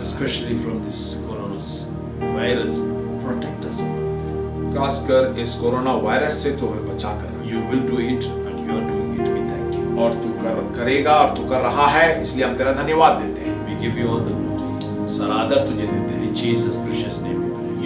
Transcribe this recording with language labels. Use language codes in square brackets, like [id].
[en] Especially from this coronavirus. Protect us. [hi] खासकर इस corona virus से तू हमें बचा कर। [en] You will do it and you are doing it. We thank you. [hi] और तू करेगा और तू कर रहा है, इसलिए हम तेरा धन्यवाद देते हैं। [en] We give you all the glory. [hi] सरादर तुझे देते हैं। [en] In Jesus' precious name we pray.